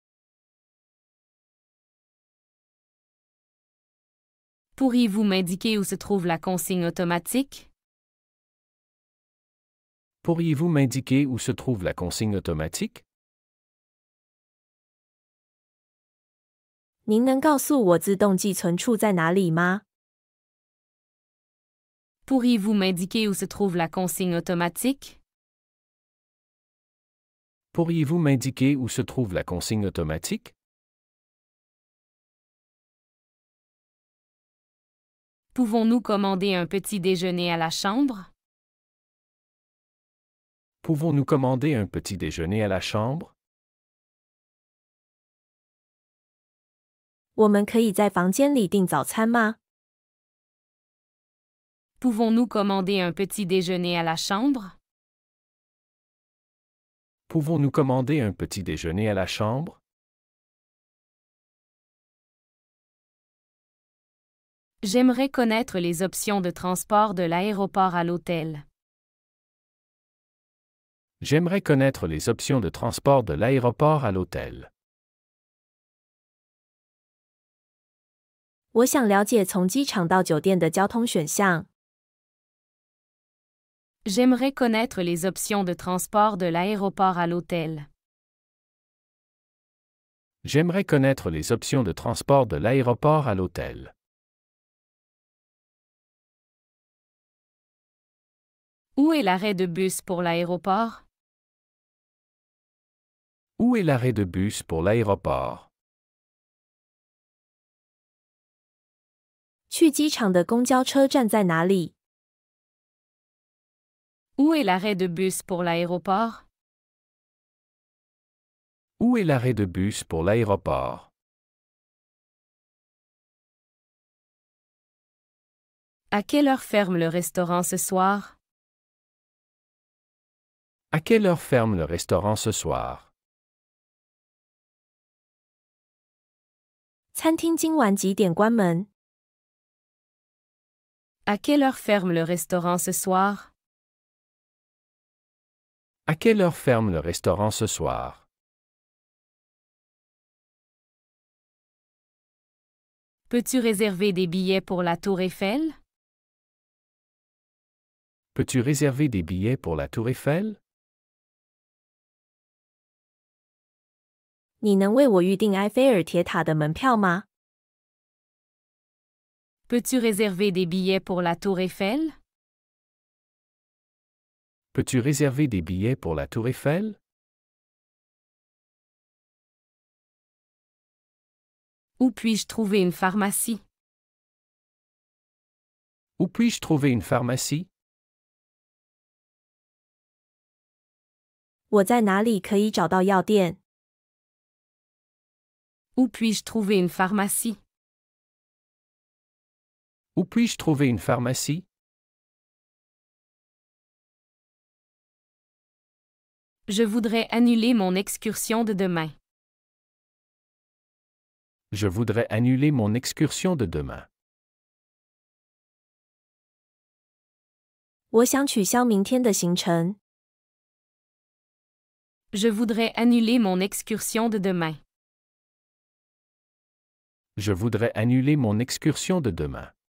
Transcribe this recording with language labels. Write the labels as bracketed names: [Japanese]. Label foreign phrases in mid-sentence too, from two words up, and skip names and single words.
[French] Pourriez-vous m'indiquer où se trouve la consigne automatique? Pourriez-vous m'indiquer où se trouve la consigne automatique? [Chinese] 您能告诉我自动寄存处在哪里吗？ [French] Pourriez-vous m'indiquer où se trouve la consigne automatique? Pourriez-vous m'indiquer où se trouve la consigne automatique? Pouvons-nous commander un petit déjeuner à la chambre? Pouvons-nous commander un petit déjeuner à la chambre? [Chinese] 我们可以在房间里订早餐吗？ [French] Pouvons-nous commander un petit déjeuner à la chambre? Pouvons-nous commander un petit déjeuner à la chambre? J'aimerais connaître les options de transport de l'aéroport à l'hôtel. J'aimerais connaître les options de transport de l'aéroport à l'hôtel. [Chinese] 我想了解从机场到酒店的交通选项。 [French] J'aimerais connaître les options de transport de l'aéroport à l'hôtel. J'aimerais connaître les options de transport de l'aéroport à l'hôtel. Où est l'arrêt de bus pour l'aéroport? Où est l'arrêt de bus pour l'aéroport? [Chinese] 去机场的公交车站在哪里？ [French] Où est l'arrêt de bus pour l'aéroport? Où est l'arrêt de bus pour l'aéroport? À quelle heure ferme le restaurant ce soir? À quelle heure ferme le restaurant ce soir? [Chinese] 餐厅今晚几点关门？ [French] À quelle heure ferme le restaurant ce soir? À quelle heure ferme le restaurant ce soir? Peux-tu réserver des billets pour la Tour Eiffel? Peux-tu réserver des billets pour la Tour Eiffel? [Chinese] 你能为我预订埃菲尔铁塔的门票吗？ [French] Peux-tu réserver des billets pour la Tour Eiffel? Peux-tu réserver des billets pour la Tour Eiffel? Où puis-je trouver une pharmacie? Où puis-je trouver une pharmacie? [Chinese] 我在哪里可以找到药店？ [French] Où puis-je trouver une pharmacie? Où puis-je trouver une pharmacie? Je voudrais annuler mon excursion de demain. Je voudrais annuler mon excursion de demain. [Chinese] 我想取消明天的行程。 [French] Je voudrais annuler mon excursion de demain. Je voudrais annuler mon excursion de demain.